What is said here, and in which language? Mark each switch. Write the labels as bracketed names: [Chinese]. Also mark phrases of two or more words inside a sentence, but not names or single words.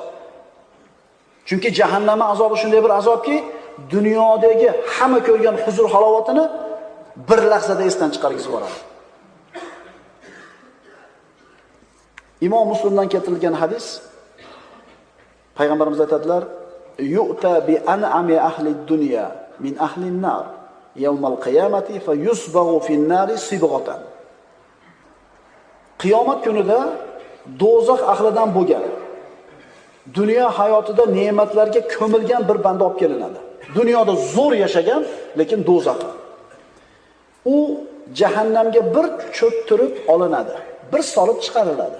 [Uzbek] Chunki jahannam azobi shunday bir azobki, dunyodagi hamma ko'rgan huzur halovatini bir lahzada esdan chiqargizib yuboradi. Imom Muslimdan keltirilgan hadis, payg'ambarimiz aytadilar: [Arabic] "يؤتى بأنعم أهل الدنيا من أهل النار يوم القيامة فيصبغ في النار صبغة." [Uzbek] Qiyomat kunida do'zax ahlidan bo'lgan, dunyo hayotida ne'matlarga ko'milgan bir banda olib kelinadi. Dunyoda zo'r yashagan, lekin do'zax. U jahannamga bir cho'ktirib olinadi, bir solib chiqariladi.